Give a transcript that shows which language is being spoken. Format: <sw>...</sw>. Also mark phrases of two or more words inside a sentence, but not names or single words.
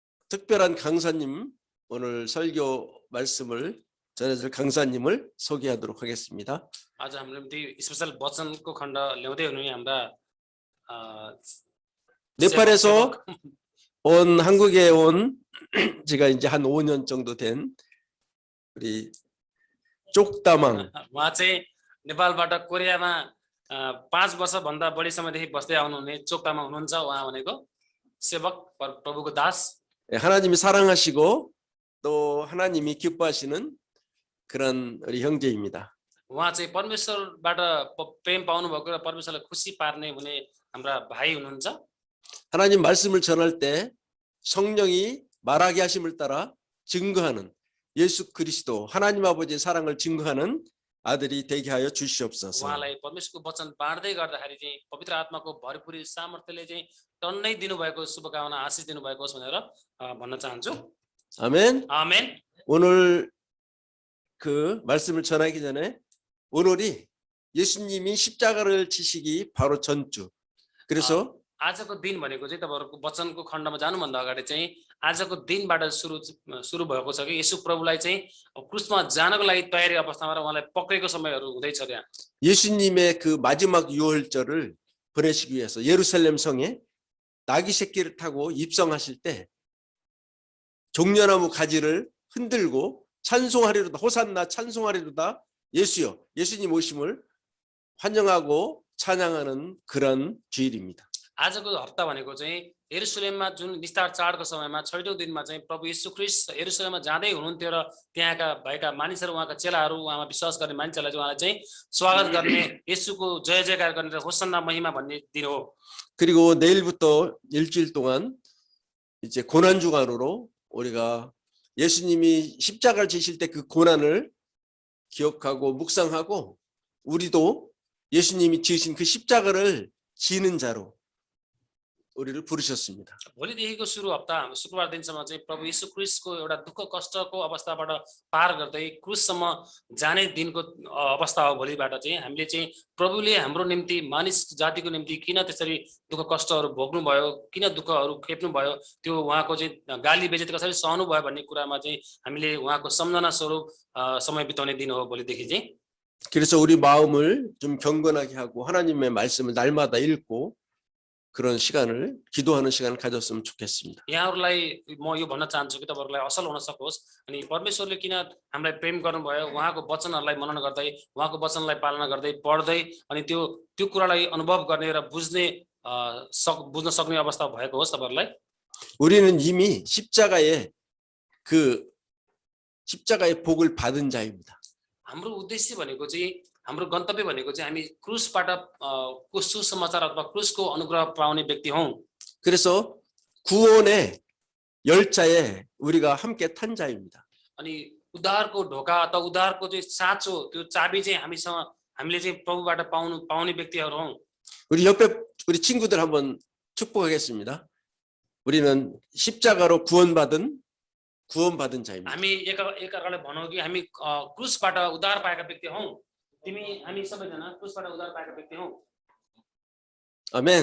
<ko>특별한 강사님, 오늘 설교 말씀을 전해줄 강사님을 소개하도록 하겠습니다.</ko> <ne>आज हाम्रो निम्ति स्पेशल वचनको खण्ड ल्याउँदै हुनुहुने हाम्रा</ne> <ko>네팔에서 온 한국에 온 제가 이제 한 5년 정도 된 우리 쪽다망.</ko> <ne>उहाँ चाहिँ नेपालबाट कोरियामा 5 वर्ष भन्दा बढी समयदेखि बस्दै आउनुहुने चोकतामा हुनुहुन्छ। उहाँ भनेको सेवक प्रभुको दास,</ne> <ko>하나님이 사랑하시고 또 하나님이 기뻐하시는 그런 우리 형제입니다.</ko> <ne>उहाँ चाहिँ परमेश्वरबाट प्रेम पाउनु भएको र परमेश्वरलाई खुसी पार्ने हुने हाम्रा भाइ हुनुहुन्छ।</ne> <ko>하나님 말씀을 전할 때 성령이 말하게 하심을 따라 증거하는 예수 그리스도 하나님 아버지의 사랑을 증거하는 아들이 되게 하여 주시옵소서.</ko> <ne>उहाँलाई परमेश्वरको वचन बाँड्दै गर्दाखेरि चाहिँ पवित्र आत्माको भरपुरी सामर्थ्यले चाहिँ टन्नै दिनुभएको शुभकामना आशिष दिनुभएको होस् भनेर भन्न चाहन्छु।</ne> <ko>아멘.</ko> <ne>आमेन।</ne> <ko>오늘 그 말씀을 전하기 전에 오늘이 예수님이 십자가를 지시기 바로 전주. 그래서</ko> <ne>आजको दिन भनेको चाहिँ तपाईहरुको वचनको खण्डमा जानुभन्दा अगाडि चाहिँ आजको दिनबाट सुरु भएको छ कि येशू प्रभुलाई चाहिँ क्रुसमा जानको लागि तयारी अवस्थामा र उहाँलाई पक्रेको समयहरु हुँदै छ त्यहाँ।</ne> <ko>예수님의 그 마지막 유월절을 보내시기 위해서 예루살렘 성에 나귀 새끼를 타고 입성하실 때 종려나무 가지를 흔들고 찬송하리로다 호산나 찬송하리로다 예수여 예수님 오심을 환영하고 찬양하는 그런 주일입니다.</ko> <ne>आजको हप्ता भनेको चाहिँ यरुशलेममा जुन निस्तार चाडको समयमा छैटौं दिनमा चाहिँ प्रभु येशू ख्रीष्ट यरुशलेममा जाँदै हुनुहुन्थ्यो र त्यहाँका भएका मानिसहरू उहाँका चेलाहरू उहाँमा विश्वास गर्ने मानिसहरूलाई उहाँलाई चाहिँ स्वागत गर्ने येशूको जय जयकार गर्ने र होसन्ना महिमा भन्ने दिन हो।</ne> <ko>그리고 내일부터 일주일 동안 이제 고난 주간으로 우리가 예수님이 십자가를 지실 때 그 고난을 기억하고 묵상하고 우리도 예수님이 지으신 그 십자가를 지는 자로 우리를 부르셨습니다.</ko> <ne>भोलिदेखिको सुरु हप्ता शुक्रबार दिनसम्म चाहिँ प्रभु येशू ख्रीष्टको एउटा दुःख कष्टको अवस्थाबाट पार गर्दै क्रुससम्म जाने दिनको अवस्था हो। भोलिबाट चाहिँ हामीले चाहिँ प्रभुले हाम्रो निम्ति मानिस जातिको निम्ति किन त्यसरी दुःख कष्टहरू भोग्नु भयो, किन दुःखहरू खेप्नु भयो, त्यो उहाँको चाहिँ गाली बेइज्जती कसरी सहनु भयो भन्ने कुरामा चाहिँ हामीले उहाँको सम्झना स्वरूप समय बिताउने दिन हो भोलिदेखि चाहिँ।</ne> <ko>그래서 우리 마음을 좀 경건하게 하고 하나님의 말씀을 날마다 읽고 그런 시간을 기도하는 시간을 가졌으면 좋겠습니다.</ko> <ne>यहाँहरुलाई म यो भन्न चाहन्छु कि तपाईहरुलाई असल हुन सकोस् अनि परमेश्वरले किन हामीलाई प्रेम गर्नुभयो, उहाँको वचनहरुलाई मनन गर्दै उहाँको वचनलाई पालना गर्दै पढ्दै अनि त्यो कुरालाई अनुभव गर्ने र बुझ्न सक्ने अवस्था भएको होस् तपाईहरुलाई।</ne> <ko>우리는 이미 십자가의 복을 받은 자입니다.</ko> <ne>हाम्रो उद्देश्य भनेको चाहिँ हाम्रो गन्तव्य भनेको चाहिँ हामी क्रुसबाट को सुसमाचार अथवा क्रुसको अनुग्रह पाउने व्यक्ति हौं।</ne> <ko>그래서 구원의 열차에 우리가 함께 탄 자입니다.</ko> <ne>अनि उद्धारको ढोका अथवा उद्धारको चाहिँ साँचो त्यो चाबी चाहिँ हामीले चाहिँ प्रभुबाट पाउने व्यक्तिहरु हौं।</ne> <ko>우리 옆에 우리 친구들 한번 축복하겠습니다. 우리는 십자가로 구원받은 자입니다.</ko> <ne>हामी एकअर्कालाई भनौं कि हामी क्रुसबाट उद्धार पाएका व्यक्ति हौं। हामी सबैजना क्रुसबाट उद्धार पाएका व्यक्ति हौं।</ne> <ko>아멘.</ko>